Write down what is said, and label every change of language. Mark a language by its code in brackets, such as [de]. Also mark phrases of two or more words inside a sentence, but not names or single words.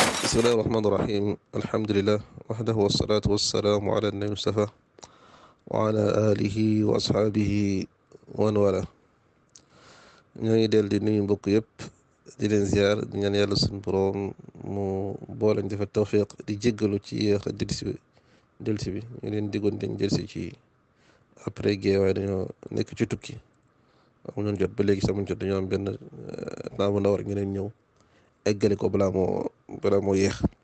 [ar] بسم الله الرحمن الرحيم. الحمد لله وحده والصلاة والسلام على النبي المصطفى وعلى آله وأصحابه ومن والاه. [wo] ñoo ngi del di nuyu mbokk yëpp di leen ziar di ñaan yàlla suñu boroom mu boolañ dafa tawfiq di jéggalu ci yéex a delsi bi ñu leen diggoon dañ delsi ci après gée waaye dañoo nekk ci tukki amu ñoon jot ba léegi samuñ jot dañoo am benn temps bu ndaw rek ñeneen ñëw eggale ko balaa moo yéex.